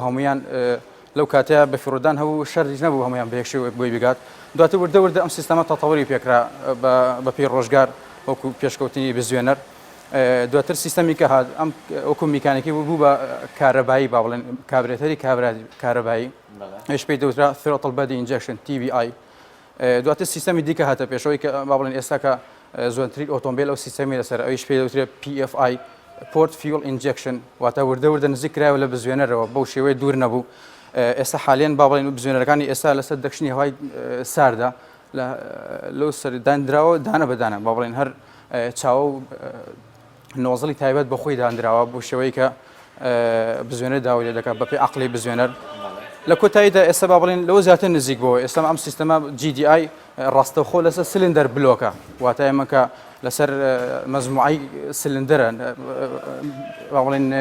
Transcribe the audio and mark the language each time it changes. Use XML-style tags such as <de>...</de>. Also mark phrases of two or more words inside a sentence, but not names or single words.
<ckb>هەمویان لەو کاتەیە بە فرودان هەبوو شەرج نەبوو هەمویان بە یەکشێ بۆی بگات دواتر وردە ئەم سیستەمە تەتەوری پێکرا بە پێی ڕۆژگار وەکو پێشکەوتنی بزوێنەر دواتر سیستەمی کە هات ئەم وەکو میکانیکی بوو بە کارەبایی با بڵێن کابرێتەری کارەبایی هێش پێی دەوترا</ckb> <en>throttle body injection</en> <ckb>TBI دواتر سیستەمی دیکە هاتە پێشەوەی کە با بڵێن ئێستا کە زۆرترین ئۆتۆمبیل ئەو سیستەمی لەسەر ئەویش پێی دەوترێت PFI</ckb> <en>Port Fuel Injection</en> <ckb>واتە وردە نزیک کرایەوە لە بزوێنەرەوە بەو شێوەیە دوور نەبوو ئێستا حالیان با بڵێن بزوێنەرەکانی ئێستا لەسەر دەکشنی هەوای ساردا لەو سەردانراوە دانە بەدانە با بڵێن هەر چاوە و نۆزڵی تایبەت بە خۆی دانراوە بۆ شێوەیە کە بزوێنەر داوای لێ دەکات بەپێی عەقڵی بزوێنەر لە کۆتاییدا ئێستا با بڵێن لەوە زیاتر نزیک بۆ ئێستا ئەم سیستەمە GDI ڕاستەوخۆ لەسەر سلندەر بلۆکە واتە ئێمە کە لەسەر مەزموعی سلندەرە با بڵێن</ckb>